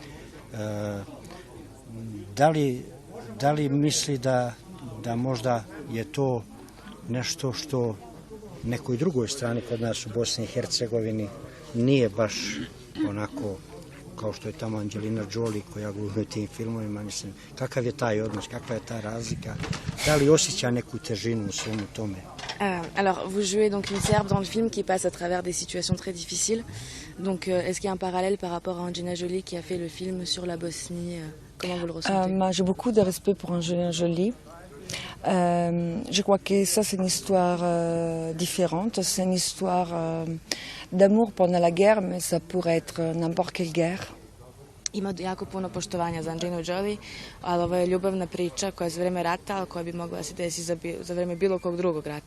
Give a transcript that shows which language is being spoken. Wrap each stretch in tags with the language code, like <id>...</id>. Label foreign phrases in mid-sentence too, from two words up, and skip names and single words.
<sr>Da li misli da možda je to nešto što nekoj drugoj strani kod nas u Bosni i Hercegovini nije baš onako kao što je tamo Angelina Jolie koja glumi u tim filmovima, mislim, kakav je taj odnos, kakva je ta razlika, da li osjeća neku težinu u svemu tome?</sr> <fr>Alors, vous jouez donc une Serbe dans le film qui passe à travers des situations très difficiles. Donc, est-ce qu'il y a un parallèle par rapport à Angelina Jolie qui a fait le film sur la Bosnie? Comment vous le ressentez? J'ai beaucoup de respect pour Angelina Jolie. Je crois que ça c'est une histoire différente, c'est une histoire d'amour pendant la guerre, mais ça pourrait être n'importe quelle guerre.</fr> <sr>Ima jako puno poštovanja za Angelinu Jolie, ali ovo je ljubavna priča koja je za vreme rata, ali koja bi mogla da se desi za vreme bilo kog drugog rata.</sr>